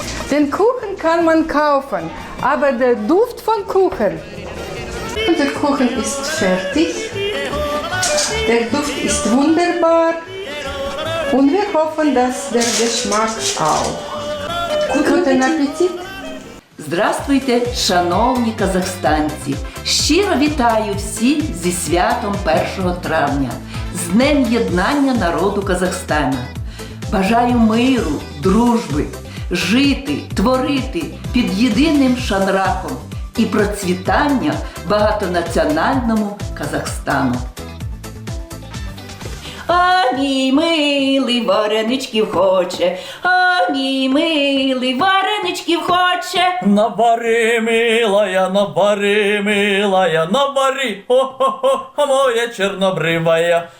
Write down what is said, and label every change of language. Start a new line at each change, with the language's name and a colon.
German: Den Kuchen kann man kaufen, aber der Duft von Kuchen. Unser Kuchen ist fertig. Der Duft ist wunderbar. Und wir hoffen, dass der Geschmack auch. Guten Appetit!
Ukrainian: Здравствуйте, шановні казахстанці! Щиро вітаю всіх зі святом 1 травня, з Днем єднання народу Казахстана. Бажаю миру, дружби, жити, творити під єдиним шанрахом і процвітання багатонаціональному Казахстану. А мій милий вареничків хоче, а мій милий вареничків хоче. Набари, милая, набари, хо-хо-хо, моя чорнобривая.